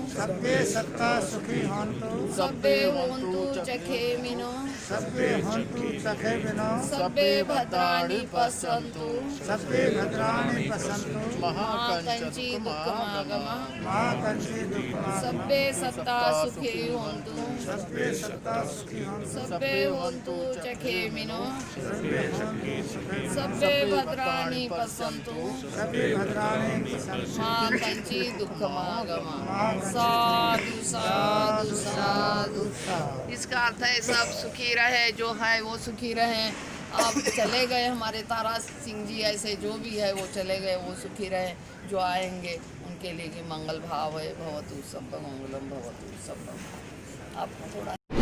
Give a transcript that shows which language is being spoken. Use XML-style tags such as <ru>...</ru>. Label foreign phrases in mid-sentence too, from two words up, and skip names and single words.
<pi>सब्बे होन्तु चखेमिनो सब्बे भद्राणि पश्यन्तु मा कञ्चित् दुःखमागमा सब्बे सत्ता सुखी होन्तु सब्बे होन्तु चखेमिनो सब्बे भद्राणि पश्यन्तु मा कञ्चित् दुःखमागमा। साधु साधु साधु।</pi> <hi>इसका अर्थ है सब सुखी रहे, जो है वो सुखी रहे। अब चले गए हमारे तारा सिंह जी, ऐसे जो भी है वो चले गए, वो सुखी रहे। जो आएंगे उनके लिए मंगल भाव है।</hi> <pi>भवतु सब मंगलम भवतु सब।</pi> <hi>अब थोड़ा</hi>